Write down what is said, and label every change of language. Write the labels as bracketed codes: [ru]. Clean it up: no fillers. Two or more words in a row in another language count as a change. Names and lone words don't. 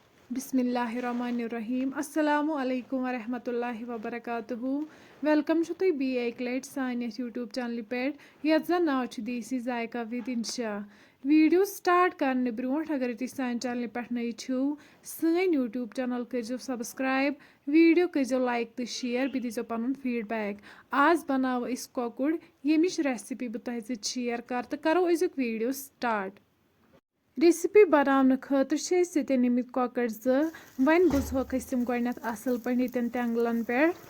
[ar] بسم الله الرحمن الرحيم السلام عليكم ورحمة الله وبركاته [ks] वेलकम छु तुई बी एक लट सानिस [en] YouTube channel [ks] पे यथ जन नाव छु देसी जायका विद इंशा [en] video start [ks] करने ब्रोट अगर तुम सान चैनल पे नई छो सन [en] YouTube channel [ks] करो [en] subscribe video [ks] करो लाइक तो शेयर बे दीजो पन फीडबैक आज बनाव इस कॉकुड़ यमिच रेसिपी बह तुह शेयर कर तो करो अजुक [en] video start recipe [ks] बनाने खतर निमित कॉकड़ वन बुझोक तम गो असल पे तेंगलन पे